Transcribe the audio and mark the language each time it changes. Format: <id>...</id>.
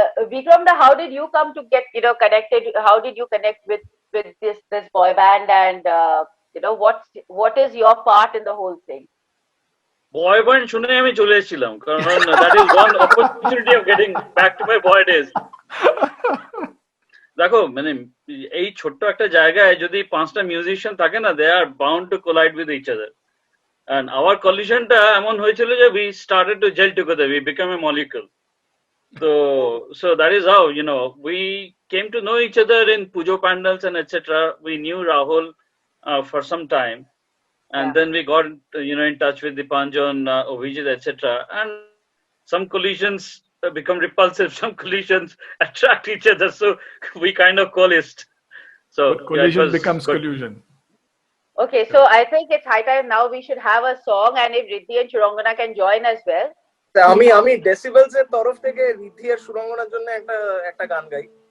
<en>Vikram, how did you come to get connected? How did you connect with this boy band, and what is your part in the whole thing?</en> <bn>Boy band শুনে আমি চলে এসেছিলাম, কারণ that is one opportunity of getting back to my boy days. দেখো, মানে এই ছোট্ট একটা জায়গায় যদি 5টা মিউজিশিয়ান থাকে না, দে are bound to collide with each other, and hour কলিশনটা এমন হয়েছিল যে we started to jail together, we become a molecule.</bn> <en>So that is how we came to know each other in pujo pandals and etc. We knew Rahul for some time, and then we got in touch with Dipanjan, Obijit, etc. And some collisions become repulsive, some collisions attract each other, so we kind of coalesced. So But collision it was becomes good. collusion. Okay, so I think it's high time now we should have a song, and if Riddhi and Churangana can join as well.</en> <bn>আমি ডেসিবেলস এর তরফ থেকে রিদ্ধি আর সুরঙ্গনার জন্য একটা গান গাই।</bn>